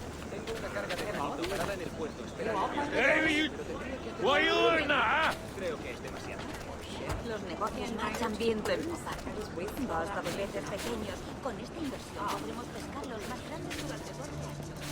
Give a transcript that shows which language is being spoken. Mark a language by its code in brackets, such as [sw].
[es] Tengo una carga de granito parada en el puerto. Espera. [en] Hey, what are you doing now? [es] Creo que es demasiado. Los negocios marchan viento en popa. Basta de peces pequeños. Con esta inversión podremos pescar los más grandes durante 2 años.